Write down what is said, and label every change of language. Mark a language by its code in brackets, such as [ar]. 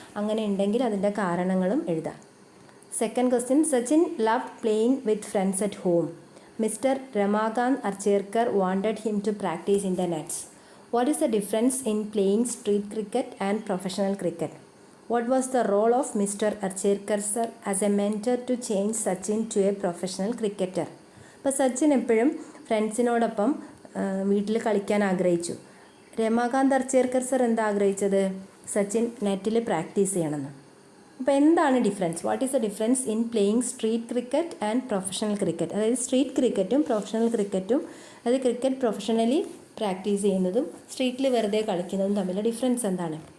[ml] അങ്ങനെ ഉണ്ടെങ്കിൽ അതിൻ്റെ കാരണങ്ങളും എഴുതാം. [en] Second question, Sachin love playing with friends at home. Mister Ramakant Archerkar wanted him to practice in the nets. What is the difference in playing street cricket and professional cricket? What was the role of Mr. Archerkar sir as a mentor to change Sachin to a professional cricketer? [ml] അപ്പോൾ സച്ചിൻ എപ്പോഴും ഫ്രണ്ട്സിനോടൊപ്പം വീട്ടിൽ കളിക്കാൻ ആഗ്രഹിച്ചു. Ramakant അർച്ചേർക്കർ sir എന്താ ആഗ്രഹിച്ചത്? സച്ചിൻ നെറ്റിൽ practice ചെയ്യണമെന്ന്. അപ്പോൾ എന്താണ് difference? [en] What is the difference in playing street cricket and professional cricket? [ml] അതായത് സ്ട്രീറ്റ് ക്രിക്കറ്റും പ്രൊഫഷണൽ ക്രിക്കറ്റും, അതായത് ക്രിക്കറ്റ് പ്രൊഫഷണലി പ്രാക്ടീസ് ചെയ്യുന്നതും സ്ട്രീറ്റിൽ വെറുതെ കളിക്കുന്നതും തമ്മിലുള്ള ഡിഫറൻസ് എന്താണ്?